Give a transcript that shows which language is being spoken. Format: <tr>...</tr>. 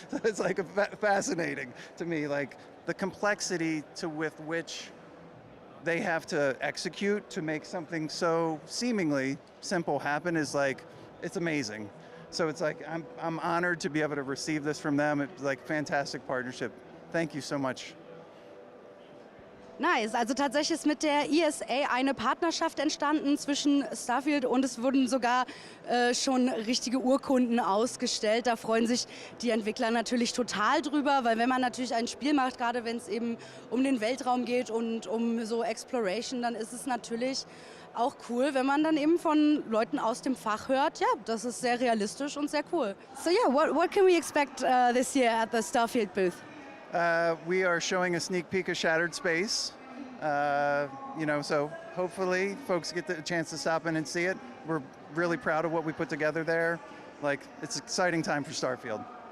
<en>So it's like fascinating to me, like the complexity with which they have to execute to make something so seemingly simple happen is like, it's amazing. So it's like, I'm honored to be able to receive this from them. It's like fantastic partnership. Thank you so much.</en> <de>Nice, also tatsächlich ist mit der ESA eine Partnerschaft entstanden zwischen Starfield und es wurden sogar schon richtige Urkunden ausgestellt. Da freuen sich die Entwickler natürlich total drüber, weil wenn man natürlich ein Spiel macht, gerade wenn es eben um den Weltraum geht und um so Exploration, dann ist es natürlich auch cool, wenn man dann eben von Leuten aus dem Fach hört, ja, das ist sehr realistisch und sehr cool.</de> <en>So yeah, what can we expect this year at the Starfield booth? We are showing a sneak peek of Shattered Space, so hopefully folks get the chance to stop in and see it. We're really proud of what we put together there. Like, it's an exciting time for Starfield.</en>